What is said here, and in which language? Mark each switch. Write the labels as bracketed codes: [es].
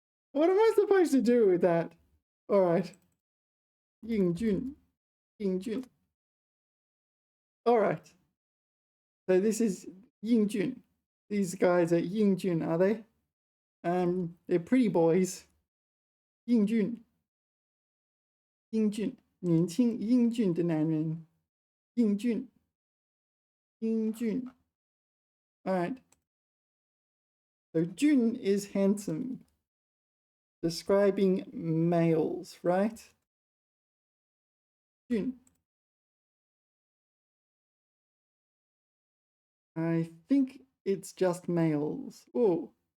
[en] What am I supposed to do with that? All right. Yingjun. All right. So this is Yingjun. These guys are Yingjun, are they? They're pretty boys. [zh] 英俊，英俊，年轻英俊的男人，英俊，英俊。 [en] All right. So Jun is handsome, describing males, right? Jun. I think it's just males. Oh.